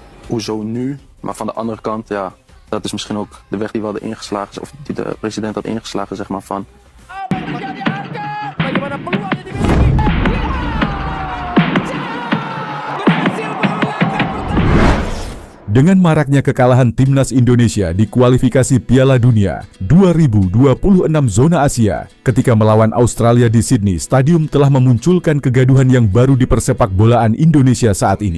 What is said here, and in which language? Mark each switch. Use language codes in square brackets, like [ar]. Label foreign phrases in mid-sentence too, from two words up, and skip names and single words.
[nl] hoezo nu? Maar van de andere kant, ja, dat is misschien ook de weg die we hadden ingeslagen, of die de president had ingeslagen, zeg maar, van... [id] Dengan maraknya kekalahan timnas Indonesia di kualifikasi Piala Dunia 2026 zona Asia ketika melawan Australia di Sydney, stadium telah memunculkan kegaduhan yang baru di persepak bolaan Indonesia saat ini.